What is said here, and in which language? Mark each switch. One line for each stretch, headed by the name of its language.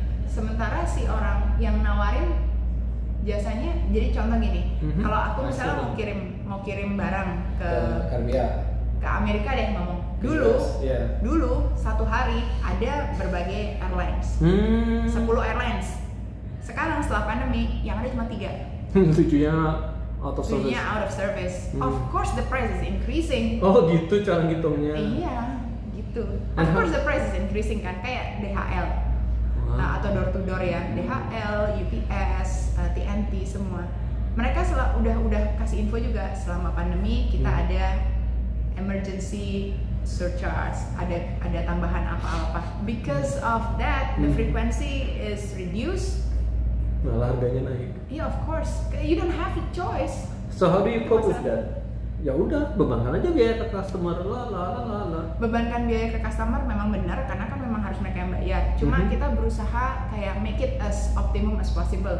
Indonesian: Sementara si orang yang nawarin jasanya, jadi contoh gini, kalau aku misalnya mau kirim barang ke Amerika deh ngomong. Dulu satu hari ada berbagai airlines, 10 airlines. Sekarang setelah pandemi yang ada cuma 3. Tujuhnya
English: out of service. Of course the price is increasing.
Indonesian: Oh gitu cara ngitungnya. Iya, gitu.
English: Of course the price is increasing
Indonesian: kan, kayak
English: DHL.
Indonesian: Atau
English: door to door
Indonesian: ya, DHL, UPS, TNT semua. Mereka udah kasih info juga selama pandemi kita ada emergency surcharge, ada tambahan apa-apa.
English: Because of that, the frequency is reduced.
Indonesian: Malah harganya naik.
English: Yeah, of course. You don't have a choice. So how do you cope with that?
Indonesian: Ya udah, bebankan aja biaya ke customer, Bebankan biaya ke customer memang benar karena kan memang harus mereka yang bayar. Cuma kita berusaha kayak
English: make it as optimum as possible.